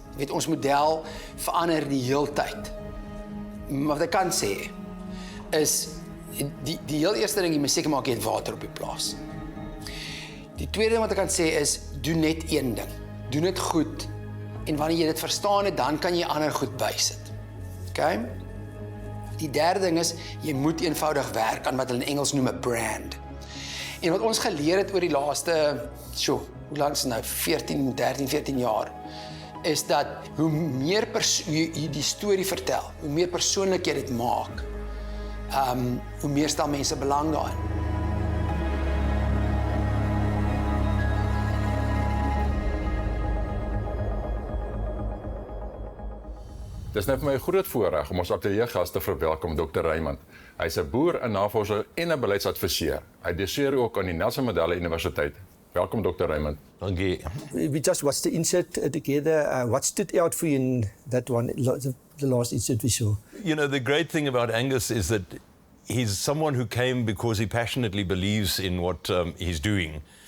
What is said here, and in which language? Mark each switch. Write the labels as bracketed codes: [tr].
[af] Jy weet, ons model verander die heeltyd. Maar wat ek kan sê, is, die heel eerste ding, jy moet seker maak jy het water op die plaas. Die tweede ding wat ek kan sê is, doen net een ding. Doen dit goed. En wanneer jy dit verstaan het, dan kan jy ander goed bysit. Okay? Die derde ding is, jy moet eenvoudig werk aan wat hulle in Engels noem 'n brand. En wat ons geleer het oor die laaste, hoe lank is het nou, 13-14 jaar, is dat hoe meer jy die storie vertel, hoe meer persoonlik jy dit maak, hoe meer stel mense belang daarin. Dit is nou vir my 'n groot voorreg om ons ateljeegas te verwelkom, Dr. Raymond. Hy's 'n boer, 'n navorser en 'n beleidsadviseur. Hy doseer ook aan die Nelson Mandela Universiteit. Welkom, Dr. Raymond. Dankie. [en] We just watched the insert together. What stood out for you in that one, the last insert we saw? You know, the great thing about Angus is that he's someone who came because he passionately believes in what he's doing.